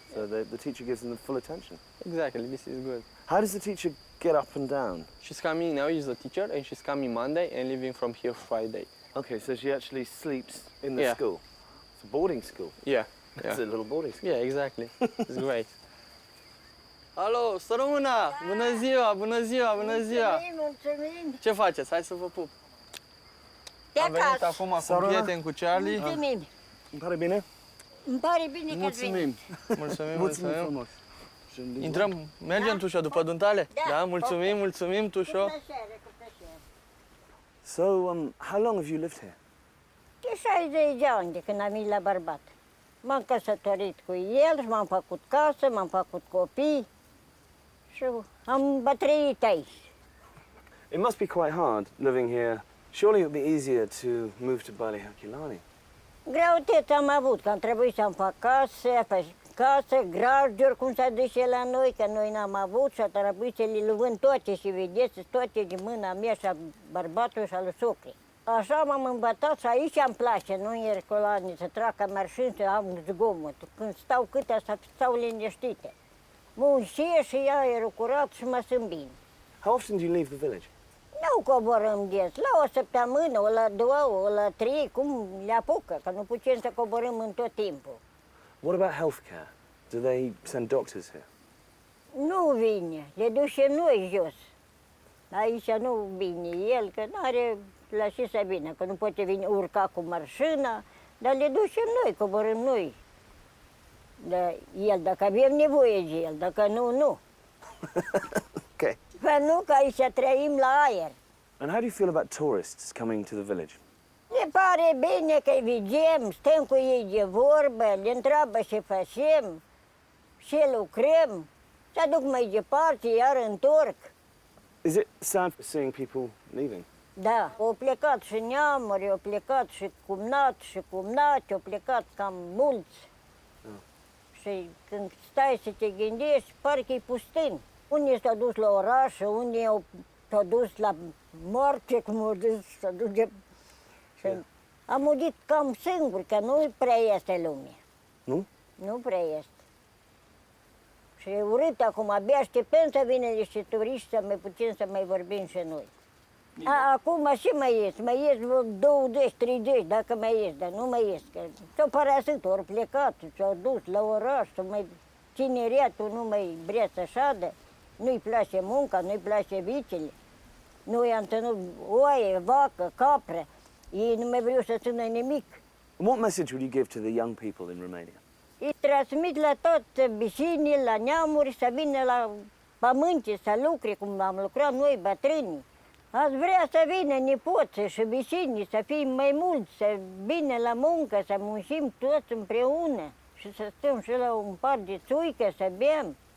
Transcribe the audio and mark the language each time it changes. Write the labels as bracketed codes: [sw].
[en] So the teacher gives them the full attention. Exactly, this is good. How does the teacher get up and down? She's coming now, she's a teacher, and she's coming Monday and leaving from here Friday. Okay, so she actually sleeps in the school. It's a boarding school. Yeah. It's a little boarding school. Yeah, exactly. It's great. [ro] Alo, să rămână! Bună ziua, bună ziua, bună ziua! Mulțumim! Ce faceți? Hai să vă pup! Am venit acum cu un prieten, cu Charlie. Mulțumim! Îmi pare bine? Îmi pare bine că ați venit. Mulțumim, mulțumim. Intrăm, mergem, Tușo, după duntale? Da, mulțumim, mulțumim, Tușo. [en] So, how long have you lived here? [ro] De 60 de ani de când am venit la bărbat. M-am căsătorit cu el și m-am făcut casă, m-am făcut copii și am bătrânit aici. [en] It must be quite hard living here. Surely it would be easier to move to Bali Herculani. [ro] Greutăți am avut, că am trebuit să-mi fac casă, grajduri, cum s-a dus la noi, că noi n-am avut și a trebuit să le vând toate și vedeți, toate din mâna mea și a bărbatului și a lui socrii. Așa m-am învățat și aici îmi place, nu în Herculani, să tracă mașini, să am zgomot. Când stau câte, să stau liniștite. Muncesc și aerul curat și mă simt bine. [en] How often do you leave the village? [ro] Nu coborâm des, la o săptămână, o la 2, o la 3, cum le apucă, că nu putem să coborâm în tot timpul. [en] What about healthcare? Do they send doctors here? [ro] Nu vine, le ducem noi jos. Aici nu vine el, că nu are la ce să vină, că nu poate vine urca cu mașina, dar le ducem noi, coborâm noi. De el, dacă avem nevoie de el, dacă nu, nu. [en] Okay. [ro] Că nu, că aici trăim la aer. [en] And how do you feel about tourists coming to the village? [ro] Ne pare bine că îi vedem, stăm cu ei de vorbă, le întreabă ce facem, ce lucrăm, se aduc mai departe, iar întorc. [en] Is it sad seeing people leaving? [ro] Da, au plecat și neamuri, au plecat și cumnați și cumnați, au plecat cam mulți. Și când stai să te gândești, parcă-i pustin. Unii s-au dus la oraș, unii s-au dus la moarte, cum au dus, s-au dus de... Și am audit cam singur, că nu prea este lume. Nu? Nu prea este. Și e urât acum, abia așteptăm să vină niște turiști să mai putem să mai vorbim și noi. Acum și mai ies vreo 20, 30, dacă mai ies, dar nu mai ies. S-au părăsit, ori plecat, s-au dus la oraș, tineriatul nu mai vrea să șadă, nu-i place munca, nu-i place vicele. Noi am ținut oaie, vacă, capră. Ei nu mai vreau să țină nimic. [en] And what message would you give to the young people in Romania? [ro] Îi transmit la toți vecinii, la neamuri, să vină la pământe, să lucre, cum am lucrat noi, bătrânii. Ați vrea să vină nepoții și vecinii, să fim mai mulți, să vină la muncă, să muncim toți împreună și să stăm și la un par de țuică, să bem.